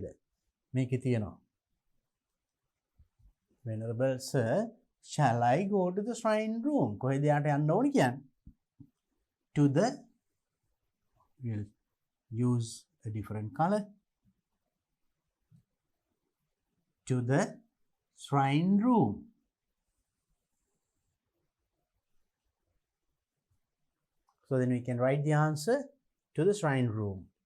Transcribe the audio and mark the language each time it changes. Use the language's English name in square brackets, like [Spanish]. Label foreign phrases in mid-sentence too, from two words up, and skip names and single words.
[Sinhala] මේකේ තියෙනවා. [English] Venerable sir, shall I go to the shrine room? [Sinhala] කොහෙද යාට යන්න ඕනේ කියන්නේ? [English] To the, we'll use a different color. To the shrine room. So then we can write the answer to the shrine room.